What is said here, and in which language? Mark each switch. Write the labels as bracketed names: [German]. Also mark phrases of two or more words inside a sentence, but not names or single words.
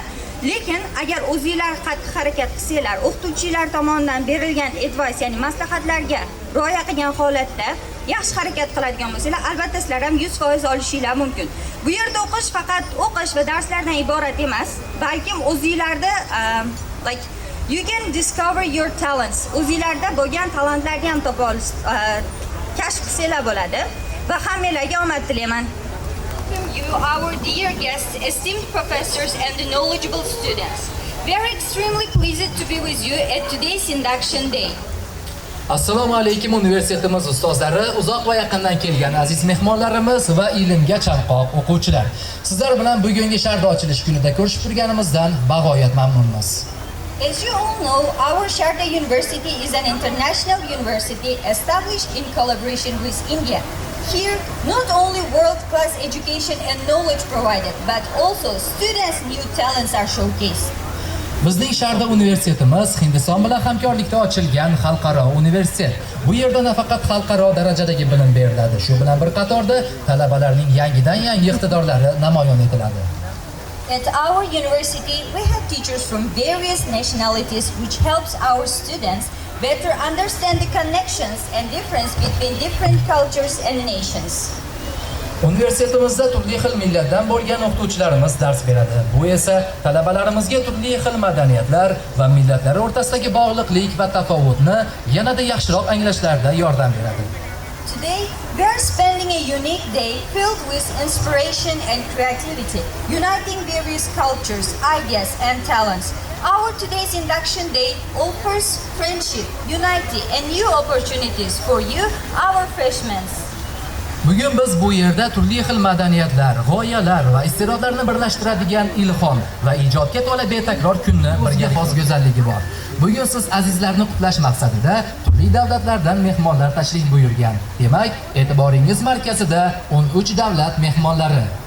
[Uzbek] Lekin agar o'zingizlar qattiq harakat qilsanglar, o'qituvchilar tomonidan berilgan advice, ya'ni maslahatlarga rioya qilgan holatda yaxshi harakat qiladigan bo'lsanglar, albatta sizlar ham 100% olishinglar mumkin. Bu yerda o'qish faqat o'qish va darslardan iborat emas, balkim o'zingizlarda [English] you can discover your talents. [Uzbek] O'zingizlarda bo'lgan talantlarni ham topa olish, kashf qilsanglar bo'ladi va hammanglarga omad tilayman. [English] You, our dear guests, esteemed professors and the knowledgeable students. We are extremely pleased to be with you at today's induction day. [Uzbek] Assalomu alaykum universitetimiz ustozlari, uzoq va yaqindan kelgan aziz mehmonlarimiz va ilmga chanqoq o'quvchilar. Sizlar bilan bugungi Sharda ochilish kunida ko'rishib turganimizdan bag'oyat mamnunmiz. [English] As you all know, our Sharda University is an international university established in collaboration with India. Here, not only world-class education and knowledge provided, but also students' new talents are showcased. [Uzbek] Bizning Sharda universitetimiz Hindiston bilan hamkorlikda ochilgan xalqaro universitet. Bu yerda nafaqat xalqaro darajadagi bilim beriladi, shu bilan bir qatorda talabalarning yangidan-yangi iqtidorlari namoyon etiladi. [English] At our university, we have teachers from various nationalities, which helps our students better understand the connections and difference between different cultures and nations. [Uzbek] Universitetimizda turli xil millatdan bo'lgan o'qituvchilarimiz dars beradi. Bu esa talabalarimizga turli xil madaniyatlar va millatlar o'rtasidagi bog'liqlik va tafovutni yanada yaxshiroq anglashlarida yordam beradi. [English] Today, we are spending a unique day filled with inspiration and creativity, uniting various cultures, ideas, and talents. Our today's induction day offers friendship, unity, and new opportunities for you, our freshmen. [Uzbek] Bugun biz bu yerda turli xil madaniyatlar, g'oyalar va iste'dodlarni birlashtiradigan ilhom va ijodga to'la betakror kunni birga xos go'zalligi bor. Bugun siz azizlarni qutlash maqsadida turli davlatlardan mehmonlar tashrif buyurgan. Demak, e'tiboringiz markazida 13 davlat mehmonlari.